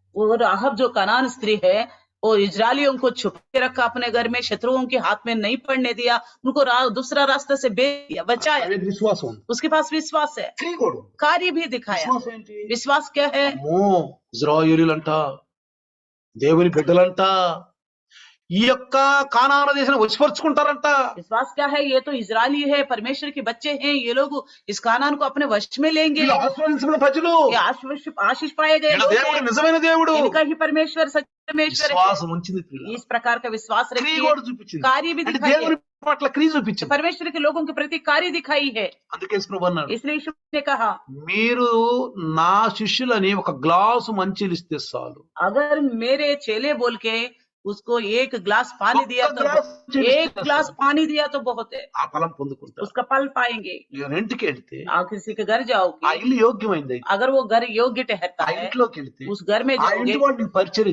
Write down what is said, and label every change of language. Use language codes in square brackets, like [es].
[hi] वो राहब जो कनान स्त्री है वो इजरायलियों को छुप के रखा अपने घर में, शत्रुओं के हाथ में नहीं पड़ने दिया, उनको दूसरा रास्ता से बचाया। [te] అనేది విశ్వాసం ఉంది. [hi] उसके पास विश्वास है, [te] క్రియ కూడా. [hi] कार्य भी दिखाया। [te] విశ్వాసం ఏంటి? [hi] विश्वास क्या है? [te] అమ్మో ఇజ్రాయేలీలంట దేవుని బిడ్డలంట ఈ యొక్క కానాను దేశాన్ని వశపరుచుకుంటారంట. [hi] विश्वास क्या है? ये तो इजरायली है, परमेश्वर के बच्चे हैं, ये लोग इस कानान को अपने वश में लेंगे। [te] వీళ్ళు ఆశీర్వదించిన ప్రజలు, [hi] ये आशीष पाए गए [te] వీళ్ళ [hi] लोग [te] దేవుడు [hi] हैं, [te] నిజమైన దేవుడు. [hi] इनका ही परमेश्वर सच्चा परमेश्वर है। [te] విశ్వాసం ఉంచింది ప్రియుల. [hi] इस प्रकार का विश्वास [te] క్రియ [hi] रखिए, [te] కూడా చూపించింది. [hi] कार्य भी [te] అంటే [hi] दिखाई [te] దేవుని పట్ల క్రియ చూపించింది. [hi] परमेश्वर के लोगों के प्रति कार्य दिखाई है। [te] అందుకే ప్రభు అన్నాడు, [hi] इसलिए यीशु ने कहा [te] మీరు నా శిష్యులని ఒక గ్లాసు మంచిలు ఇస్తే చాలు. [hi] अगर मेरे चेले बोल के उसको एक ग्लास पानी दिया तो एक ग्लास पानी दिया तो बहुत है, [te] ఆ ఫలం పొందుకుంటారు. [hi] उसका फल पाएंगे। [te] ఇంటికి వెళ్తే [hi] आप किसी के घर [te] ఆ [hi] जाओगे, [te] ఇల్లు యోగ్యమైంది, [hi] अगर वो घर योग्य ठहरता [te] ఆ [hi] है, [te] ఇంట్లోకి వెళ్తే [hi] उस घर में [te] ఆ [hi] जाओगे, [te] ఇంటి వాళ్ళు నీకు పరిచర్య